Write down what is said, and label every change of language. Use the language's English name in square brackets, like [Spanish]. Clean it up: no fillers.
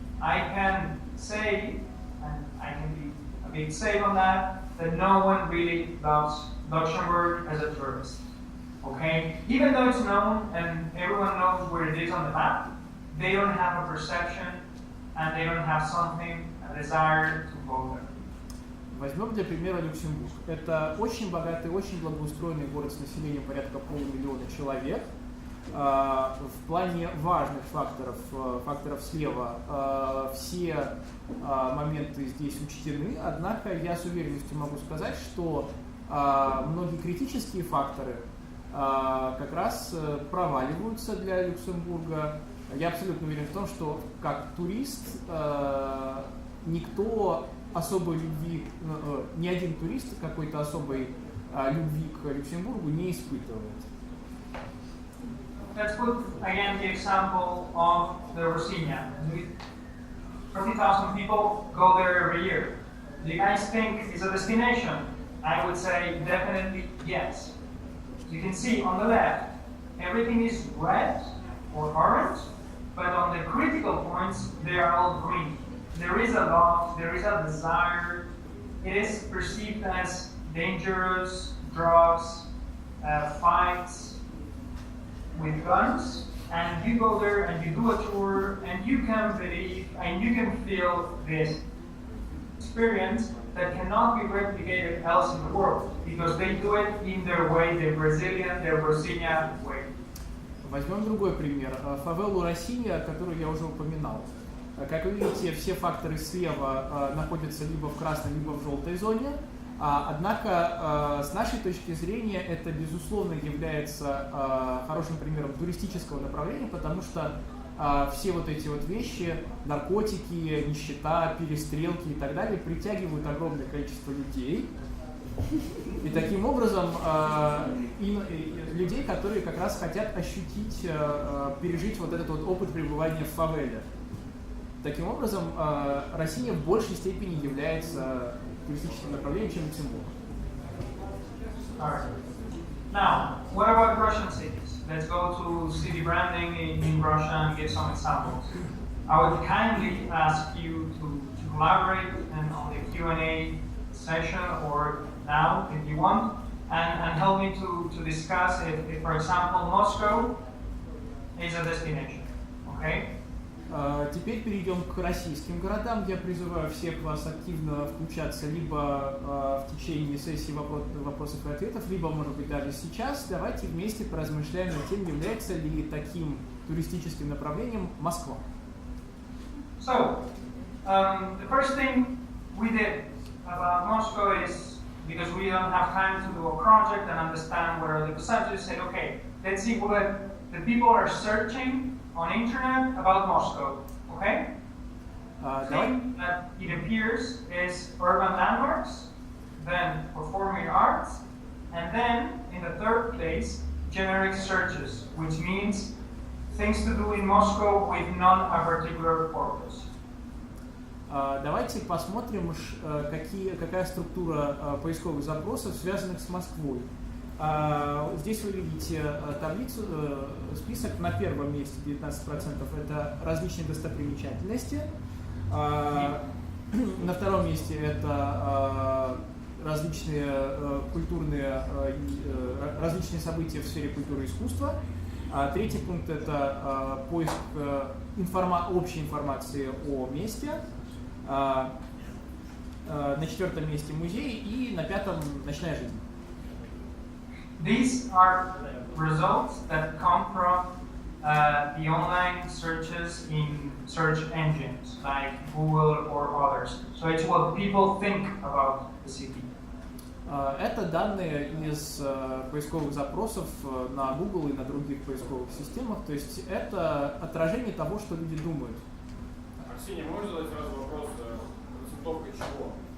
[English] I can say, and I can be a bit safe on that no one really loves Luxembourg as a tourist. Okay? Even though it's known and everyone knows where it is on the map, they don't have a perception and they don't have something, a desire to go there. [Russian] Возьмем для примера Люксембург. Это очень богатый, очень благоустроенный город с населением порядка 500 000 человек. В плане важных факторов слева, все моменты здесь учтены, однако я с уверенностью могу сказать, что многие критические факторы как раз проваливаются для Люксембурга. Я абсолютно уверен в том, что как турист никто особой любви, ни один турист какой-то особой любви к Люксембургу не испытывает. [English] Let's put again the example of the Rocinha. 30,000 people go there every year. Do you guys think it's a destination? I would say definitely yes. You can see on the left, everything is red or orange, but on the critical points, they are all green. There is a love, there is a desire. It is perceived as dangerous, drugs, fights with guns, and you go there and you do a tour and you can believe and you can feel this experience that cannot be replicated else in the world because they do it in their way, the Brazilian, their Rocinha way. [Russian] Возьмем другой пример. Фавелу Россинья, которую я уже упоминал. Как вы видите, все факторы слева находятся либо в красной, либо в желтой зоне. Однако, с нашей точки зрения, это, безусловно, является хорошим примером туристического направления, потому что все вот эти вот вещи, наркотики, нищета, перестрелки и так далее, притягивают огромное количество людей. И таким образом людей, которые как раз хотят ощутить, пережить вот этот вот опыт пребывания в фавеле. Таким образом, Россия в большей степени является туристическим направлением, чем Люксембург. [English] Alright. Now, what about Russian cities? Let's go to city branding in Russia and give some examples. I would kindly ask you to collaborate and on the Q&A session or now if you want and help me to discuss if, for example, Moscow is a destination. Okay? [Russian] Теперь перейдем к российским городам. Я призываю всех вас активно включаться либо в течение сессии вопросов и ответов, либо, может быть, даже сейчас. Давайте вместе поразмышляем над тем, является ли таким туристическим направлением Москва. [English] So, the first thing we did about Moscow is, because we don't have time to do a project and understand what are the percentages, said, okay, let's see what the people are searching on internet about Moscow, okay? Thing that it appears is urban landmarks, then performing arts, and then in the third place, generic searches, which means things to do in Moscow with not a particular purpose. [Russian] Давайте посмотрим, какая структура поисковых запросов, связанных с Москвой. Здесь вы видите таблицу, список. На первом месте 19% это различные достопримечательности. На втором месте это различные культурные, различные события в сфере культуры и искусства. Третий пункт это поиск общей информации о месте. На четвертом месте музей и на пятом ночная жизнь. [English] These are results that come from the online searches in search engines like Google or others. So it's what people think about the city. [Russian] Это данные из поисковых запросов на Google и на других поисковых системах. То есть это отражение того, что люди думают. Арсений, можно задать сразу вопрос, концептовка чего?